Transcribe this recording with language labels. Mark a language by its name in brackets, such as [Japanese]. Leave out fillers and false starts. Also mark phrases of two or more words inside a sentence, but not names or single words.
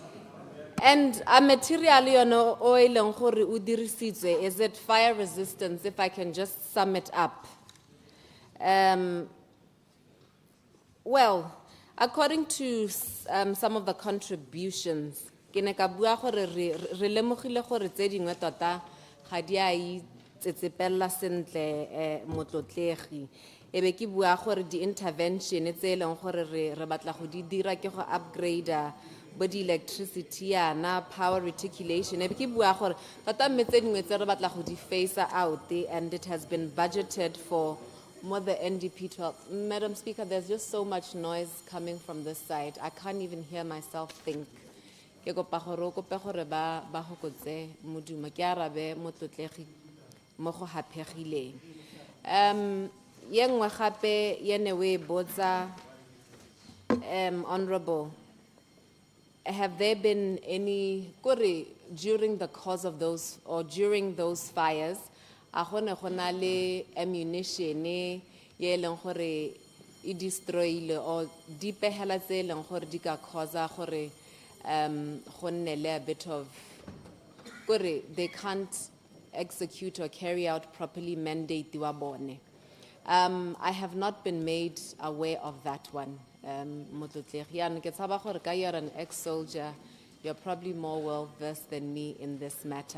[English] And a material is it fire resistance, if I can just sum it up? Well, According to some of the contributions, [Tswana] ke ne ka bua gore re lemogile gore tse dingwe tota ga di a itsetsepela sentle motlotlegi. Ebe ke bua gore di intervention tse eleng gore re batla go di dira ke go upgrade bo di electricity yana [English] power reticulation. [Tswana] Ebe ke bua gore tota mme tse dingwe tse re batla go di [English] phase out and it has been budgeted for more the NDP 12. Madam Speaker, there's just so much noise coming from this side. I can't even hear myself think. [Tswana] Ke kopa gore o kope gore ba hokotse modumo ke arabe motlotlegi mo go hapegileng. Ye nngwe gape ye ne we botsa honorable, [English] have there been any during the cause of those or during those fires [Tswana] a gone go na le ammunition ye leng gore e destroyile or dipehela tse leng gore di ka causa gore go nne le [English] a bit of they can't execute or carry out properly [Tswana] mandate wa bone. [English] I have not been made aware of that one. You're an ex-soldier. You're probably more well-versed than me in this matter.